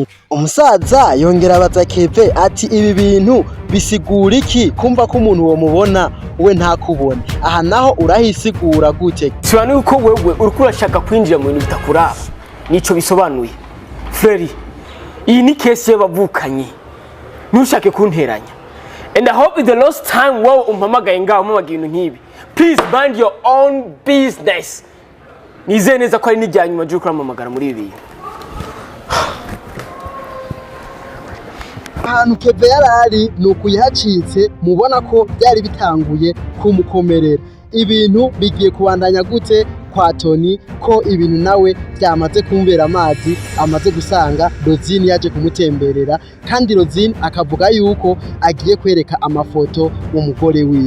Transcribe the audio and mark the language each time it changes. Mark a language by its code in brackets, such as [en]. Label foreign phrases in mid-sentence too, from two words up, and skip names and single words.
[rn] Umusaza yongera abaza Keve ati ibi bintu bisigura iki? Kumva ko umuntu wo mubona we ntakubone, aha naho urahisigura gute? Sibani uko wewe uriko urashaka kwinjira mu bintu bitakuraba, nico bisobanuye. Frere, iyi ni case y'abavukanye, ntushake kunteranya. [en] And I hope the last time [rn] wowe umpamagaye ngaho umpamaga ibintu nk'ibi, [en] please mind your own business. [rn] Nizeye neza ko ari n'ijya nyuma ryo kuramamagara muri ibi. Ahantu Keve yarari nuko yahacitse, mubona ko byari bitanguye kumukomerera. Ibintu bigiye kubandanya gute kwa Tonny ko ibintu nawe byamaze kumbera amazi amaze gusanga Rosine yaje kumutemberera kandi Rosine akavuga yuko agiye kwereka amafoto umugore wiwe.